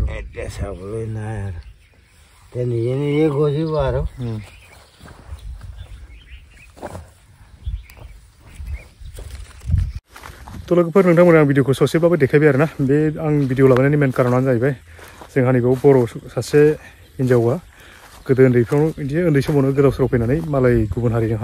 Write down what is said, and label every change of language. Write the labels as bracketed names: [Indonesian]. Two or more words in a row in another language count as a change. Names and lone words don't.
[Assamese] এতিয়া চাবলৈ নাই আৰু এতিয়া নিজে নিজে গজিব আৰু [Bodo] थ' लोगोफोर नोंथांमोना आं भिडिअखौ ससेब्लाबो देखायबाय आरोना बे आं भिडिअ लाबायनायनि मेन कारनानो जाहैबाय जोंहा नैबेयाव बर' सासे हिन्जावा गोदो उन्दैफ्राव बिदि उन्दै समावनो गोदाव सोराव फैनानै मालाय गुबुन हारिजों